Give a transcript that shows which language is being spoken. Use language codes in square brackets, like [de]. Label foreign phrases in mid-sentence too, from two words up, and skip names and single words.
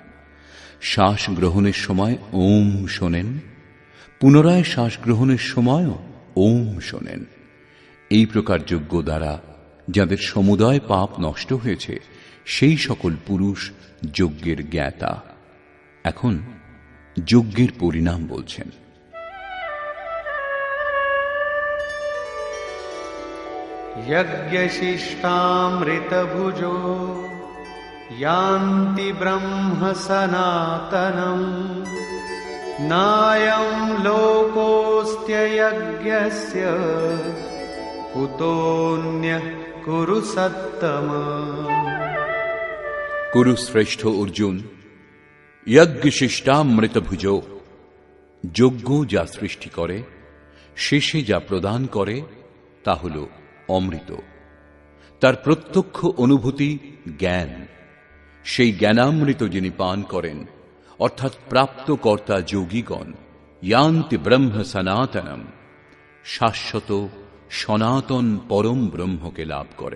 [bn] শ্বাস গ্রহণের সময় ওম শোনেন, পুনরায় শ্বাস গ্রহণের সময়ও ওম শোনেন। এই প্রকার যজ্ঞ দ্বারা যাদের সমুদয় পাপ নষ্ট হয়েছে সেই সকল পুরুষ যজ্ঞের জ্ঞাতা। এখন যজ্ঞের পরিণাম বলছেন। [sa] यज्ञशिष्टामृतभुजो यान्ति ब्रह्म सनातनम् नायं लोकोऽस्त्ययज्ञस्य कुतोऽन्यः कुरु सत्तम। [bn] কুরু শ্রেষ্ঠ অর্জুন, [sa] যজ্ঞ শিষ্টামৃত ভুজ, [bn] যজ্ঞ যা সৃষ্টি করে, শেষে যা প্রদান করে তা হল অমৃত। তার প্রত্যক্ষ অনুভূতি জ্ঞান। সেই জ্ঞানামৃত যিনি পান করেন, অর্থাৎ প্রাপ্ত কর্তা যোগীগণ, [sa] ইয়ান্তি ব্রহ্ম সনাতনম, [bn] শাশ্বত সনাতন পরম ব্রহ্মকে লাভ করেন।